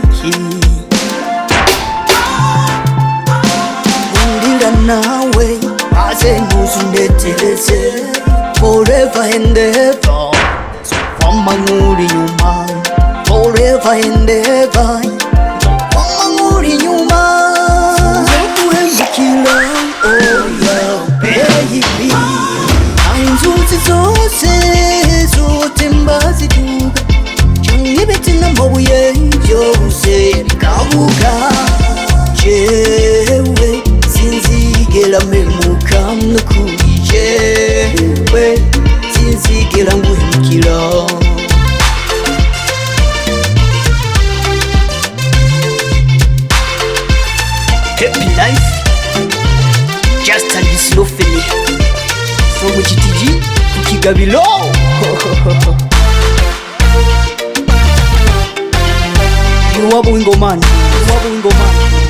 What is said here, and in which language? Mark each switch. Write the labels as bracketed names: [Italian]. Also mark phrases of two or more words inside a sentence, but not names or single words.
[Rundi] undira nawe maze ntuzundetereze [English] forever and ever, [Rundi] nzokwama nkuri inyuma [English] forever and ever, [Rundi] nzokwama nkuri inyuma, sinzoguhemukira oya baby, aho inzuzi zose zotemba ziduga, canke ibiti n'amabuye byose bikabuka, jewe sinzigera mpemuka nukuri, jewe sinzigera nguhemukira. [English] Happy life, just a slow feeling from GTG to Kigabilo. You are going man.